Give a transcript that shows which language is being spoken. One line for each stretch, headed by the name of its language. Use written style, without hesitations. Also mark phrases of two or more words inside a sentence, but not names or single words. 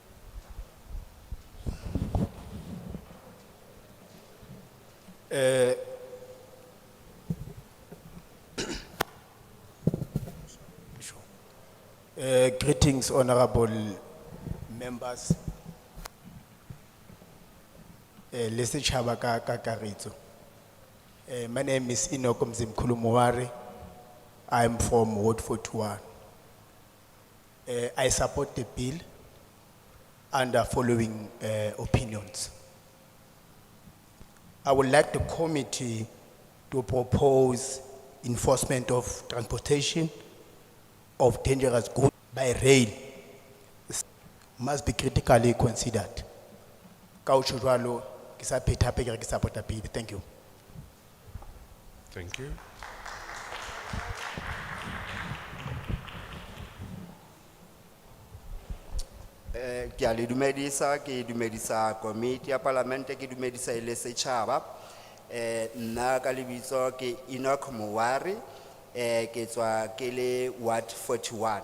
English: Greetings, honorable members.
Southern Sotho: Lesechaba ka kakaretso.
English: My name is Inoko Mzimkhulu. I'm from Ward 41. I support the bill under following opinions. I would like the committee to propose enforcement of transportation of dangerous goods by rail must be critically considered. Thank you. Thank you.
Southern Sotho: Ke a le dumedisa, ke dumedisa committee ya parlamente, ke dumedisa ile setjhaba. Nna ka lebitso ke Enoch Mowari, ke tswa ke le Ward 41.